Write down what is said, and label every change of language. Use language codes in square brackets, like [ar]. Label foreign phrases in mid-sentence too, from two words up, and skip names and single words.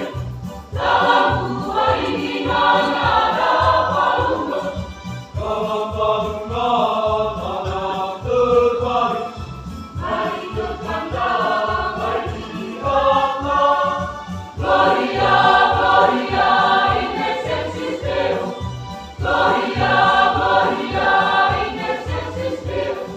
[id] Dalam rumah ini mana ada palungan. Dalam palungan anak terbaik. Mari ke kandang, mari lihatlah. [la] Gloria, Gloria in excelsis Deo. Gloria, Gloria in excelsis Deo.